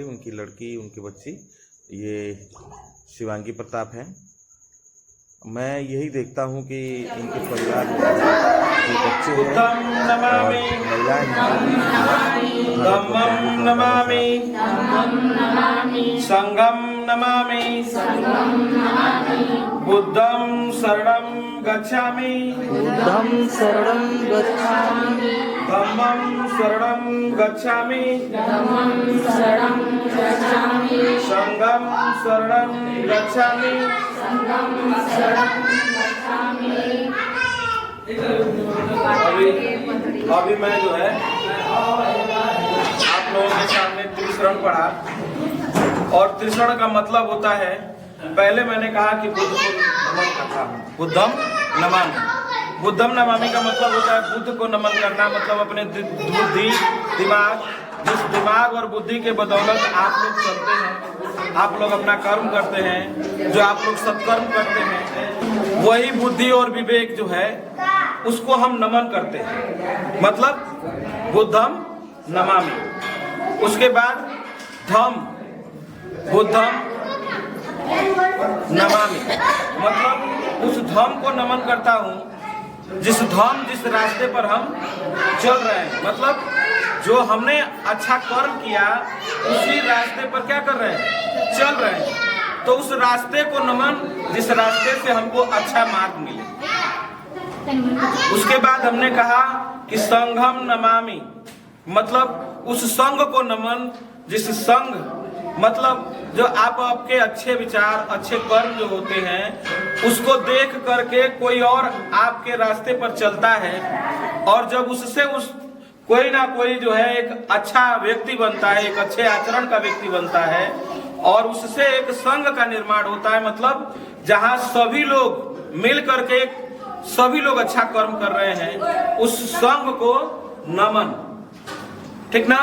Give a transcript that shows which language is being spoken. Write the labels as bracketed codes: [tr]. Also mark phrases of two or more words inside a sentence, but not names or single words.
[hi] उनकी लड़की उनकी बच्ची ये शिवांगी प्रताप है। मैं यही देखता हूँ कि इनके परिवार में जो बच्चे हैं [pi] महिलाएं संगम नमामि बुद्धं शरणं गच्छामि बुद्धं शरणं गच्छामि धम्मं शरणं गच्छामि संघं शरणं गच्छामि [hi] अभी मैं जो है आप लोगों के सामने त्रिशरण पढ़ा, और त्रिशरण का मतलब होता है, पहले मैंने कहा कि बुद्ध को नमन करता हूँ, [pi] बुद्धम नमामि। बुद्धम नमामि [hi] का मतलब होता है बुद्ध को नमन करना, मतलब अपने बुद्धि दिमाग, जिस दिमाग और बुद्धि के बदौलत आप लोग चलते हैं, आप लोग अपना कर्म करते हैं, जो आप लोग सत्कर्म करते हैं, वही बुद्धि और विवेक जो है उसको हम नमन करते हैं, मतलब [pi] बुद्धम नमामि। [hi] उसके बाद धम, [pi] बुद्धम नमामि, [hi] मतलब उस धम को नमन करता हूँ जिस रास्ते पर हम चल रहे हैं, मतलब जो हमने अच्छा कर्म किया उसी रास्ते पर क्या कर रहे हैं, चल रहे हैं, तो उस रास्ते को नमन जिस रास्ते से हमको अच्छा मार्ग मिले। उसके बाद हमने कहा कि [pi] संघम नमामि, [hi] मतलब उस संघ को नमन जिस संघ, मतलब जो आपके अच्छे विचार अच्छे कर्म जो होते हैं उसको देख करके कोई और आपके रास्ते पर चलता है, और जब उससे कोई ना कोई जो है एक अच्छा व्यक्ति बनता है, एक अच्छे आचरण का व्यक्ति बनता है, और उससे एक संघ का निर्माण होता है, मतलब जहां सभी लोग मिल करके सभी लोग अच्छा कर्म कर रहे हैं, उस संघ को नमन, ठीक ना।